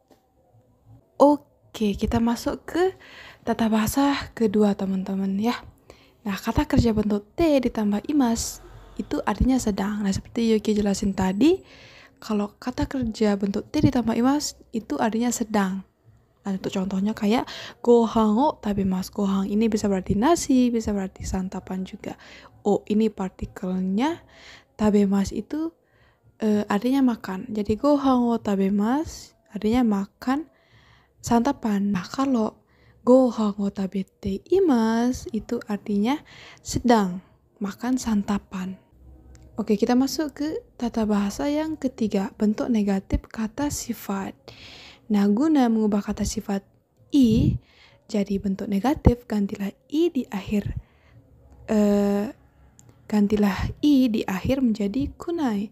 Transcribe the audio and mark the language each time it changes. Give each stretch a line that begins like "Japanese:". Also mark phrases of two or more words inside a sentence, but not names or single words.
Indonesian: Oke, kita masuk ke tata bahasa kedua teman-teman ya. Nah, kata kerja bentuk T ditambah imas itu artinya sedang. Nah, seperti Yuki jelasin tadi, kalau kata kerja bentuk T ditambah imas itu artinya sedang. Nah, untuk contohnya kayak
Japanese: gohan o tabemas.
Indonesian: Gohan ini bisa berarti nasi, bisa berarti santapan juga. O ini partikelnya, tabemas itu artinya makan. Jadi
Japanese: gohan o tabemas
Indonesian: artinya makan santapan. Nah, kalau
Japanese: gohan o tabete imasu
Indonesian: itu artinya sedang makan santapan. Oke, kita masuk ke tata bahasa yang ketiga, bentuk negatif kata sifat. Nah, guna mengubah kata sifat i jadi bentuk negatif, gantilah i di akhir menjadi kunai.